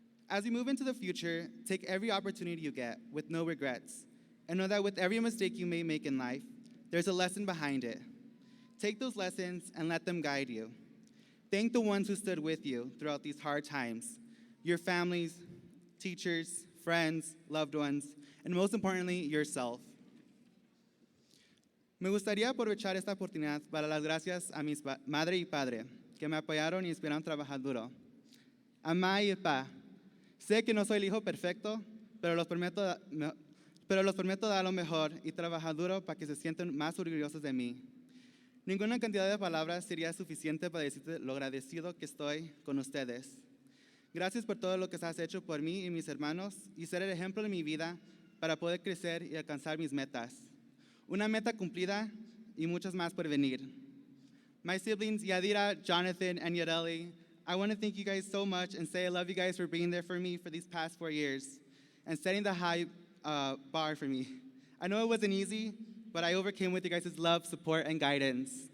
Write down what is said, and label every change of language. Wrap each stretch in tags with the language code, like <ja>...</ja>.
<en>As we move into the future, take every opportunity you get with no regrets, and know that with every mistake you may make in life, there's a lesson behind it. Take those lessons and let them guide you. Thank the ones who stood with you throughout these hard times, your families, teachers, friends, loved ones, and most importantly, yourself.</en> <es>Me gustaría aprovechar esta oportunidad para dar gracias a mis madre y padre, que me apoyaron y inspiraron a trabajar duro. A ma y pa, sé que no soy el hijo perfecto, pero los prometo dar lo mejor y trabajar duro para que se sientan más orgullosos de mí. Ninguna cantidad de palabras sería suficiente para decirte lo agradecido que estoy con ustedes. Gracias por todo lo que has hecho por mí y mis hermanos y ser el ejemplo de mi vida para poder crecer y alcanzar mis metas. Una meta cumplida y muchas más por venir.</es> <en>My siblings, Yadira, Jonathan, and Yareli, I want to thank you guys so much and say I love you guys for being there for me for these past 4 years and setting the high bar for me. I know it wasn't easy, but I overcame with you guys' love, support, and guidance.</en>